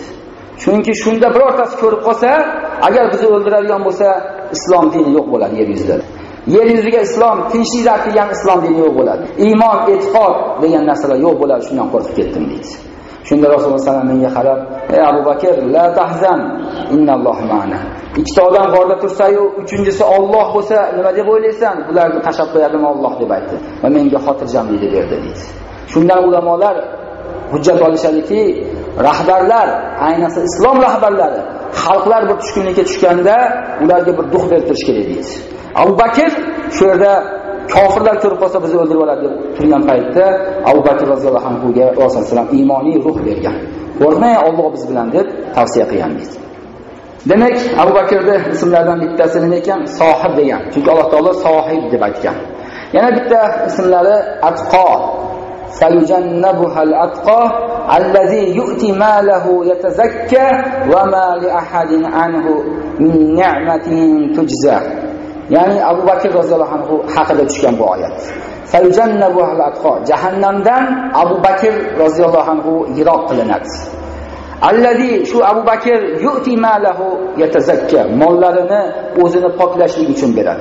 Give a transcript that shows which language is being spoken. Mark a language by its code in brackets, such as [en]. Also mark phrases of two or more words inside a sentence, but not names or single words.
[uz] Chunki shunda birortasi ko'rib qolsa, agar bizni o'ldiradigan bo'lsa, islom dini yo'q bo'ladi yer yuzida. Yer yuziga islom, tinchlik degan islom dini yo'q bo'ladi. Iymon, e'tiqod degan narsalar yo'q bo'ladi, shundan qo'rqib ketdim deydi. Shunda Rasululloh [ar] صلى الله عليه وسلم [uz] menga qarab, "Ey Abu Bakr, [ar] لا تحزن إن الله معنا." [uz] Ikkita odam g'orda tursa-yu, uchinchisi Alloh bo'lsa, nima deb o'ylaysan? Ularni tashab qo'yadimi Alloh deb aytdi va menga xotirjamlik berdi deydi. Shundan ulamolar hujjat olishadiki, rahbarlar, ayniqsa islom rahbarlari, xalqlar bir tushkunlikka tushganda ularga bir duh bertirish kerak deydi. Abu Bakr shu yerda kofirlar ko'rib qolsa bizni o'ldirib oladi deb turgan paytda Abu Bakr roziyallohu anhuga Rasululloh sallam iymoniy ruh bergan. Qo'rqmang, Alloh biz bilan deb tavsiya qilgan deydi. Demak, Abu Bakrning ismlaridan bittasi nima ekan? Sohib degan. Chunki Alloh taolo sohib deb aytgan. Yana bitta ismlari Atqo. [ar] سيجنبها الأتقى الذي يؤتي ماله يتزكى وما لأحد عنده من نعمة تجزى. [uz] Ya'ni Abu Bakr roziyallohu anhu haqida tushgan bu oyat. [ar] سيجنبها الأتقى, [uz] jahannamdan Abu Bakr roziyallohu anhu yiroq qilinadi. Allazi, shu Abu Bakr [ar] يؤتي ماله يتزكى, [uz] mollarini o'zini poklashlik uchun beradi.